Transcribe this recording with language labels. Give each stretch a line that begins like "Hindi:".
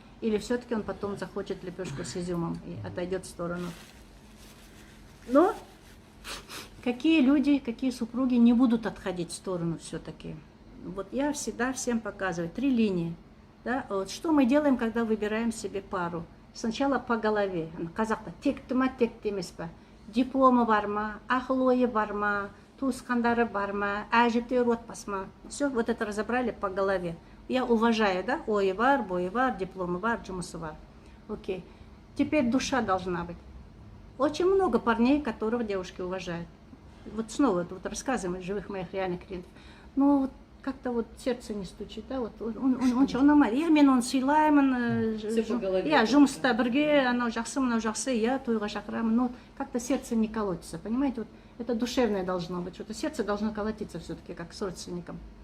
Russian: Или все-таки он потом захочет лепешку с изюмом и отойдет в сторону? Но какие люди, какие супруги не будут отходить в сторону все-таки? Вот я всегда всем показываю 3 линии. Да? Вот что мы делаем, когда выбираем себе пару? Сначала по голове.
Kazakh: Қазақта текті ма, текті емес па? Дипломы бар ма, ақыл ойы бар ма, туысқандары бар ма, әжептәуір отбасы ма?
Russian: Все, вот это разобрали по голове. Я уважаю, да?
Kazakh: Ойы бар, бойы бар, дипломы бар, жұмысы бар.
Russian: Окей. Теперь душа должна быть. Очень много парней, которых девушки уважают. Вот снова вот рассказываем из живых моих реальных клиентов. Ну, вот как-то вот сердце не стучит, да, вот он
Kazakh: ұнамайды. Я мен оны сыйлаймын,
Russian: Всё по голове. я
Kazakh: жұмыста бірге, анау жақсы,
Russian: я
Kazakh: тойға шақырамын,
Russian: но как-то сердце не колотится, понимаете, вот это душевное должно быть, что-то сердце должно колотиться все-таки, как с родственником.